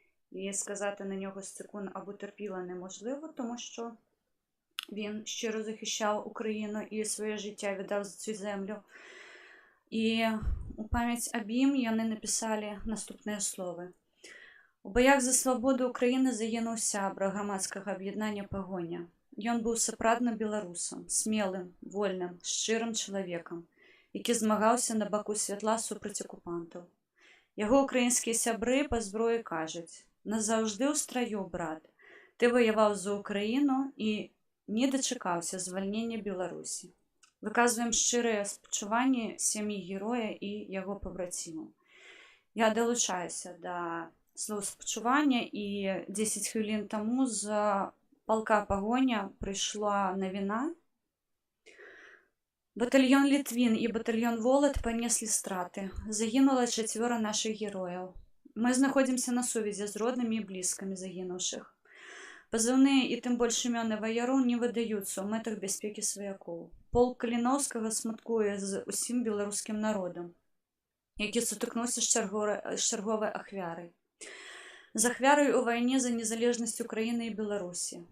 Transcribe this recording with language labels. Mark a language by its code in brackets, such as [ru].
[uk] І сказати на нього з секунд або терпіла неможливо, тому що він щиро захищав Україну і своє життя віддав за цю землю. І у пам'ять об ім вони написали наступне слово. У боях за свободу України загинув сябра громадського об'єднання «Погоня». [be] Ён быў сапраўдным беларусам, смелым, вольным, шчырым чалавекам, які змагаўся на баку святла супраць акупантаў. Яго украінскія сябры па зброі кажуць: «Назаўжды ў страю, брат, ты ваяваў за Украіну і не дачакаўся звальнення Беларусі». Выказваем шчырыя спачуванні сям'і героя і яго пабрацімаў. Я далучаюся да слоў спачування, і 10 хвілін таму з полка «Погоня» прийшла навіна. [uk] Батальйон «Літвін» і батальйон «Волод» понесли страти. Загинуло 4 наших героїв. Ми знаходимося на сувязі з родними і близькими загинувших. [be] Позывные і тим більше імёны ваяроў не выдаюцца ў мэтах бяспекі сваякоў. Полк Каліноўскага смуткуе з усім беларускім народам, які сутыкнуўся з чарговай ахвярай. З ахвярай у вайне за незалежнасць Украіны і Беларусі.